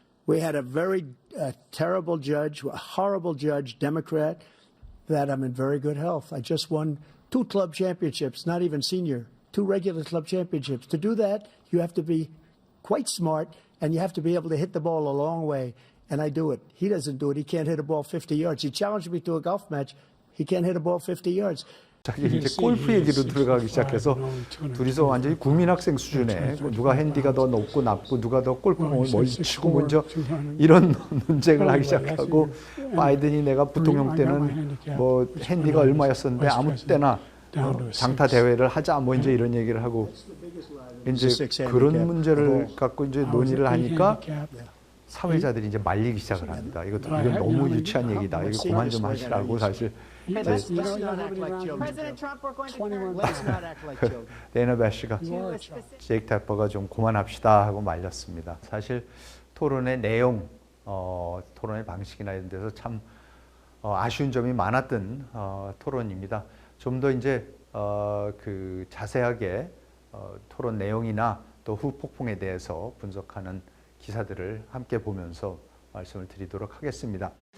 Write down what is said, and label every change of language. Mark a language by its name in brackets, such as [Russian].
[English] We had a very terrible judge, a horrible judge, Democrat, that I'm in very good health. I just won 2 club championships, not even senior, 2 regular club championships. To do that, you have to be quite smart, and you have to be able to hit the ball a long way, and I do it. He doesn't do it. He can't hit a ball 50 yards. He challenged me to a golf match. He can't hit a ball 50 yards. [Korean] 자기 이제 골프 얘기로 들어가기 시작해서 둘이서 완전히 국민학생 수준에 누가 핸디가 더 높고 낮고 누가 더 골프공을 멀리 치고 먼저 이런 논쟁을 하기 시작하고 바이든이 내가 부통령 때는 뭐 핸디가 얼마였었는데 아무 때나 장타 대회를 하자 뭐 이제 이런 얘기를 하고 이제 그런 문제를 갖고 이제 논의를 하니까 사회자들이 이제 말리기 시작을 합니다. 이건 너무 유치한 얘기다. 이거 그만 좀 하시라고 사실. [English] Let's not act like children. President Trump, we're going to 21 Let's not act like children. [Korean] 데이나 배시가 [English] to a specific. [Korean] 제이크 태퍼가 좀 그만합시다 하고 말렸습니다. 사실 토론의 내용, 토론의 방식이나 이런 데서 참 아쉬운 점이 많았던 토론입니다. 좀 더 이제 그 자세하게 토론 내용이나 또 후폭풍에 대해서 분석하는 기사들을 함께 보면서 말씀을 드리도록 하겠습니다.